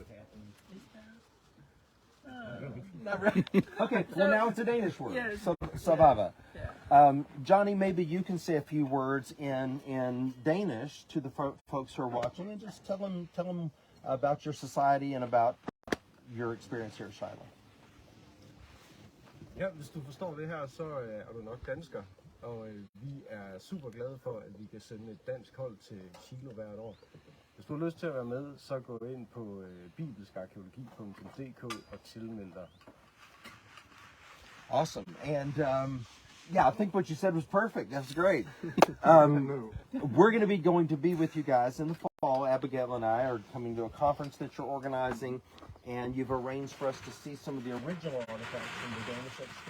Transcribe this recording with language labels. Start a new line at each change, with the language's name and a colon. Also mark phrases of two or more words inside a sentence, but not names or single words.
English: Not really. Okay, well now it's a Danish word. Yes. Sababa. Yeah. Johnny, maybe you can say a few words in Danish to the folks who are watching, and just tell them about your society and about your experience here at Shiloh.
Danish: Ja, hvis du forstår det her, så er du nok dansker, og vi er super glade for, at vi kan sende et dansk hold til Shiloh hvert år. Hvis du har lyst til at være med, så gå ind på bibelskarkeologi.dk og tilmeld dig.
English: Awesome. And yeah, I think what you said was perfect. That's great. We're going to be with you guys in the fall. Abigail and I are coming to a conference that you're organizing, and you've arranged for us to see some of the original artifacts from the Danish excavation.